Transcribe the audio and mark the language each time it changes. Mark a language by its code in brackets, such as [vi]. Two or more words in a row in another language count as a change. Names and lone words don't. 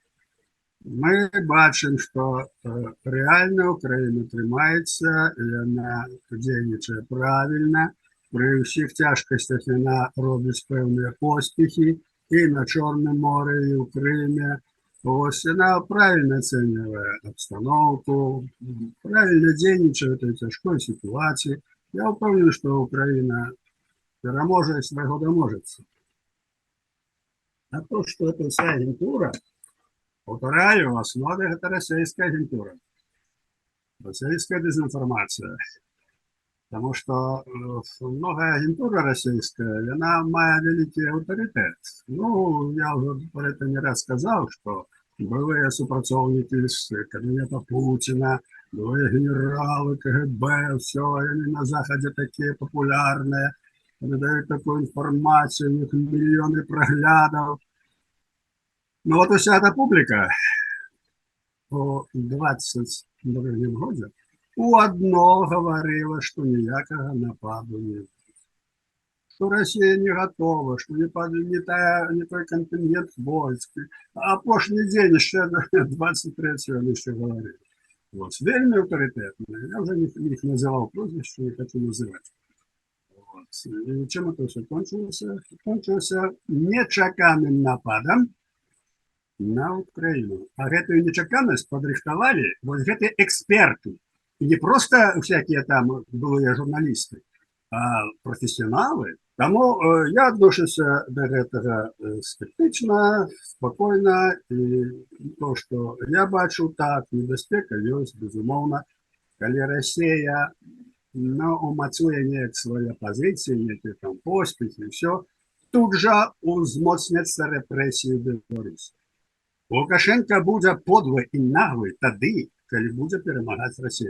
[be] Мы бачым, што рэальна Украіна трымаецца, яна дзейнічае правільна, пры ўсіх цяжкасцях яна робіць пэўныя поспехі і на Чорным моры, і ў Крыме. [ru] Вось, яна правильно оценивает обстановку, правильно дзейнічае в этой тяжкой ситуации. Я уверен, что Украина пераможа и своего доможется. А то, что это вся агентура, повторяю, в основе это российская агентура, российская дезинформация. Потому что многая агентура российская, она мае великий авторитет. Ну, я уже про это не раз сказал, что былые супрацоўнікі з кабінета Путина, былые генералы КГБ, все, они на Заходе такие популярные, передают такую информацию, у них миллионы проглядов. Но вот вся эта публика по 22 году у одно говорила, что [be] ніякага нападу [ru] не будет. Что Россия не готова, что не той контингент войск. А апошні день еще 23-го он еще говорил. Вот. Вельми авторитетные. Я уже их называл прозвище, не хочу называть. Вот. И чем это все кончилось? Кончилось нечаканным нападом на Украину. А эту нечаканность подрихтовали вот эти эксперты. И не просто всякие там былые журналисты, а профессионалы. Тому я отношуся до этого скептично, спокойно. И то, что я бачу так, небезпека есть, безумовно. [uk] Коли Россия умацує неяк свої позиції, які там поспіхи, все, тут же узмоцняться репресії в Білорусі. Лукашенко буде подлий і наглий тоді, коли буде перемагати Росію.